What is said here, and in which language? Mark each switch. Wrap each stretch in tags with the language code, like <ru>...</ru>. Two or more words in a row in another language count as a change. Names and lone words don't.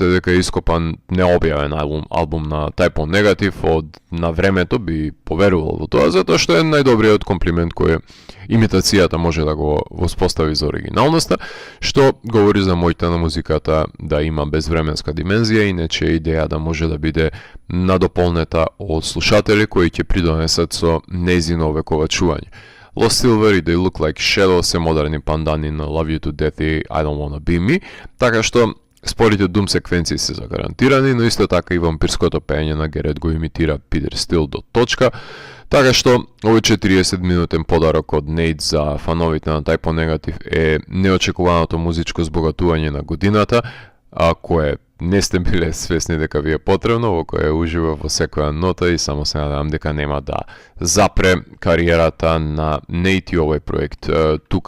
<mk>дека е ископан необјавен албум на Type O Negative од на времето би поверувал во тоа, затоа што е најдобриот комплимент кој имитацијата може да го воспостави за оригиналноста, што говори за мојта на музиката да има безвременска димензија и нечија идеја да може да биде надополнета од слушатели кои ќе придонесат со нејзино овековачување. Lost Silver и They Look Like Shadows се модерни пандани на Love You to Death и I Don't Wanna Be Me, така што спорите дум секвенции се загарантирани, но исто така и вампирското пеење на Герет го имитира Питер Стил до точка, така што овој 40 минутен подарок од Nate за фановите на Type O Negative е неочекуваното музичко збогатување на годината, а кое не сте биле свесни дека ви е потребно, во кое ужива во секоја нота и само се надевам дека нема да запре кариерата на Nate и овој проект тука.</mk>